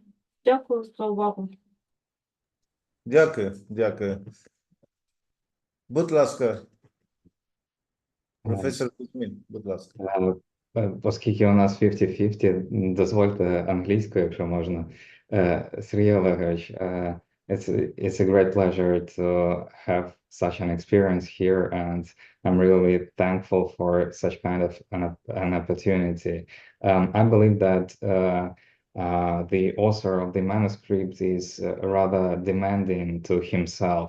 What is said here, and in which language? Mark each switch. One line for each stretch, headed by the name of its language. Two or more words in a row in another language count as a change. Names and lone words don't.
Ukrainian: Дякую за увагу. Дякую, дякую. Будь ласка, професор Кузьмін, будь ласка. Оскільки у нас 50-50, дозвольте англійською, якщо можна. Сергій Олегович,
English: it's a great pleasure to have such an experience here, and I'm really thankful for such kind of an opportunity. I believe that the author of the manuscript is rather demanding to himself.